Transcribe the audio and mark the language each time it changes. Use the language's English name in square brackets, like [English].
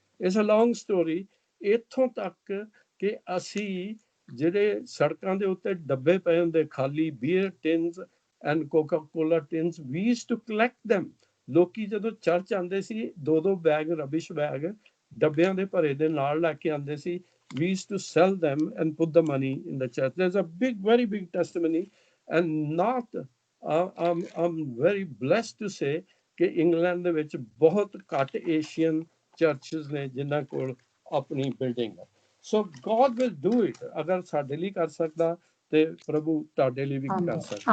[English] It's a long story. [Punjabi] ਇੱਥੋਂ ਤੱਕ ਕਿ ਅਸੀਂ ਜਿਹੜੇ ਸੜਕਾਂ ਦੇ ਉੱਤੇ ਡੱਬੇ ਪਏ ਹੁੰਦੇ ਖਾਲੀ, [English] Beer tins and Coca Cola tins, we used to collect them। [Punjabi] ਲੋਕੀ ਜਦੋਂ ਚਰਚ ਆਉਂਦੇ ਸੀ 2-2 ਬੈਗ, ਰਬਿਸ਼ ਬੈਗ ਡੱਬਿਆਂ ਦੇ ਭਰੇ ਦੇ ਨਾਲ ਲੈ ਕੇ ਆਉਂਦੇ ਸੀ। [English] We used to sell them and put the money in the church. There's a big, very big testimony, and not I'm very blessed to say [Punjabi] ਕਿ ਇੰਗਲੈਂਡ ਦੇ ਵਿੱਚ ਬਹੁਤ ਘੱਟ ਏਸ਼ੀਅਨ ਚਰਚਸ ਨੇ ਜਿਨ੍ਹਾਂ ਕੋਲ ਆਪਣੀ ਬਿਲਡਿੰਗ ਹੈ। ਸੋ [English] God will do it। [Punjabi] ਅਗਰ ਸਾਡੇ ਲਈ ਕਰ ਸਕਦਾ ਤੇ ਪ੍ਰਭੂ ਤੁਹਾਡੇ ਲਈ ਵੀ ਕਰ ਸਕਦਾ।